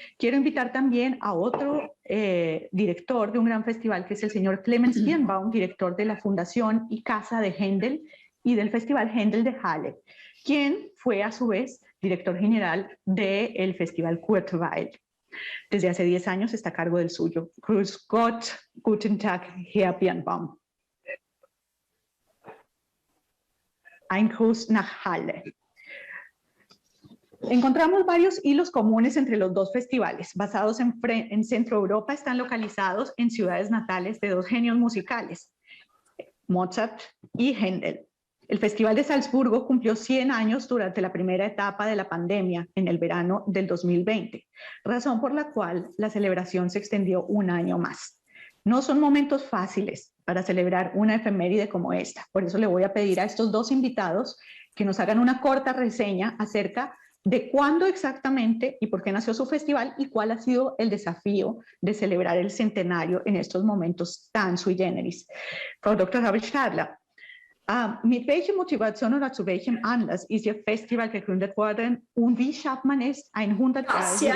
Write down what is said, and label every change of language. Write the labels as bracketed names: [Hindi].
[Spanish] Quiero invitar también a otro director de un gran festival, que es el señor Clemens Birnbaum, director de la Fundación y Casa de Händel y del Festival Händel de Halle, quien fue a su vez director general del Festival Kurzweil. Desde hace 10 años está a cargo del suyo. [German] Grüß Gott, guten Tag, Herr Birnbaum. Ein Gruß nach Halle. [Spanish] Encontramos varios hilos comunes entre los dos festivales. Basados en Centro Europa, están localizados en ciudades natales de 2 genios musicales, Mozart y Händel. El Festival de Salzburgo cumplió 100 años durante la primera etapa de la pandemia, en el verano del 2020, razón por la cual la celebración se extendió 1 año más. No son momentos fáciles para celebrar una efeméride como esta. Por eso le voy a pedir a estos 2 invitados que nos hagan una corta reseña acerca de cuándo exactamente y por qué nació su festival y cuál ha sido el desafío de celebrar el centenario en estos momentos tan sui generis. [German] Frau Dr. Gabelstadler, mit welcher Motivation oder zu welchem Anlass ist Ihr Festival gegründet worden und wie schafft man es, ein 100 Jahre